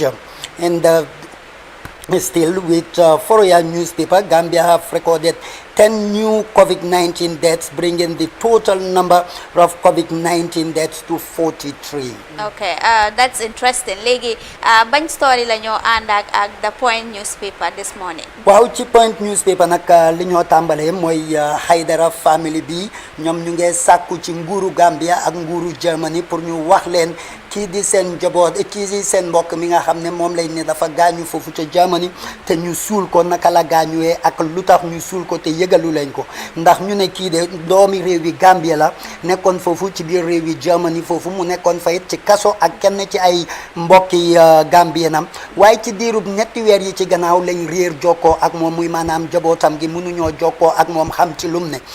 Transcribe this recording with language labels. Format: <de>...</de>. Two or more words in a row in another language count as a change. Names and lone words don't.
<en>And still with Fourier newspaper, Gambia have recorded 10 new COVID-19 deaths, bringing the total number of COVID-19 deaths to 43. Okay, that's interesting.</en> <wo>Legi, ban story la ñoo ànd ak</wo> <en>the Point newspaper this morning.</en> <wo>Waaw, ci Point newspaper nag li ñoo tàmbalee mooy Haidara family bi ñoom ñu ngi sàkku ci nguuru Gambia ak nguuru Germany pour ñu wax leen kii di seen njaboot, kii di seen mbokk mi nga xam ne moom lañ ne dafa gaañu foofu ca Germany te ñu suul ko naka la gaañuwee ak lu tax ñu suul ko te yëgalu lañ ko, ndax ñu ne kii de doomi réew yi Gambia la nekkoon foofu ci biir réew yi Germany foofu mu nekkoon fa it ci kaso ak kenn ci ay mbokki Gambianam, waaye ci diirub ñetti weer yi ci gannaaw lañ réer jokkoo ak moom, muy maanaam jabootam gi mënuñoo jokkoo ak moom xam ci lum ne.</wo>